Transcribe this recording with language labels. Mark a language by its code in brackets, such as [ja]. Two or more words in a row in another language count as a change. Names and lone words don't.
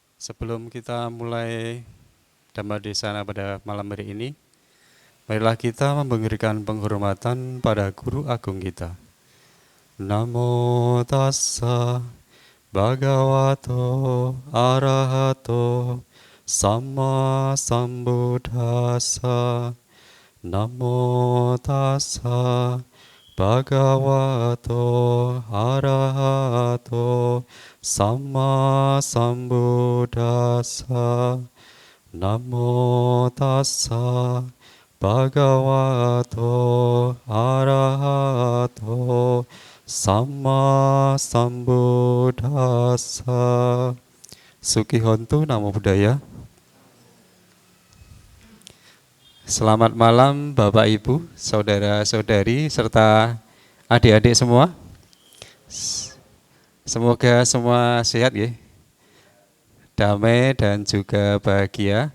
[id] Sebelum kita mulai Dhamma Desana pada malam hari ini, marilah kita memberikan penghormatan pada Guru Agung kita. [pi] Namo tassa bhagavato arahato samma sambuddhassa. Namo tassa bhagavato arahato samma sambuddhassa. Namo tassa bhagavato arahato samma sambuddhassa. Sukihontu Namo Buddhaya. [id] Selamat malam Bapak Ibu, saudara-saudari, serta adik-adik semua. Semoga semua sehat ya, damai dan juga bahagia.